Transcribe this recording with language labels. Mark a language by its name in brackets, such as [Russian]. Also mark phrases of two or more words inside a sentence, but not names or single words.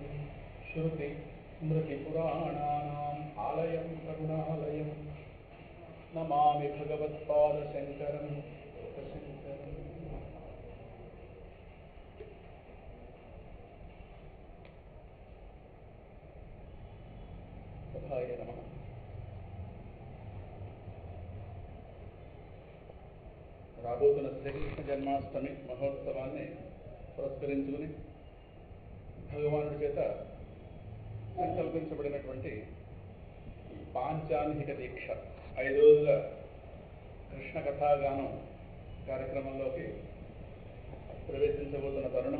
[Sanskrit] श्रुति स्मृतिपुराणानाम् आलयं करुणालयं नमामि भगवत्पादशङ्करं लोकशङ्करम्। सभाय नमः। [Telugu] రాబోతున్న శ్రీకృష్ణ జన్మాష్టమి మహోత్సవాన్ని పురస్కరించుకుని భగవానుడి చేత సంకల్పించబడినటువంటి పాంచాన్హిక దీక్ష 5 రోజుల కృష్ణ కథాగానం కార్యక్రమంలోకి ప్రవేశించబోతున్న తరుణం.